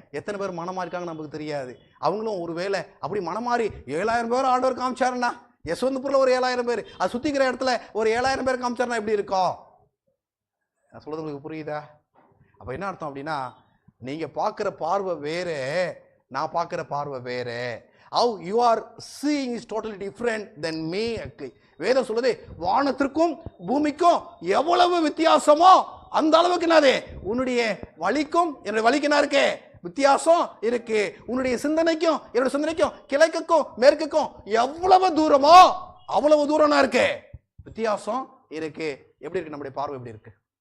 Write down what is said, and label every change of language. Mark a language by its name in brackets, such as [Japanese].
[Tamil] எத்தனை பேர் மனமா இருக்காங்க நமக்கு தெரியாது. அவங்களும் ஒரு வேளை அப்படி மனமாறி 7000 பேர் ஆண்டவர் காமிச்சாருன்னா, யசோந்தபுரில் ஒரு 7000 பேர், அது சுற்றிக்கிற இடத்துல ஒரு 7000 பேர் காமிச்சாருன்னா எப்படி இருக்கும்? நான் சொல்கிறது உங்களுக்கு புரியுதா? அப்போ என்ன அர்த்தம் அப்படின்னா, நீங்கள் பார்க்குற பார்வை வேறு, நான் பார்க்குற பார்வை வேறு. [English] How you are seeing is totally different than me. [Tamil] வேதம் சொல்லுது, வானத்திற்கும் பூமிக்கும் எவ்வளவு வித்தியாசமோ அந்த அளவுக்கு என்னது உன்னுடைய வலிக்கும் என்னுடைய வலிக்கு என்ன இருக்கு? வித்தியாசம் இருக்கு. உன்னுடைய சிந்தனைக்கும் என்னுடைய சிந்தனைக்கும் கிழக்குக்கும் மேற்குக்கும் எவ்வளவு தூரமோ அவ்வளவு தூரம் இருக்கு, வித்தியாசம் இருக்கு. எப்படி இருக்கு நம்முடைய பார்வை? எப்படி இருக்கு?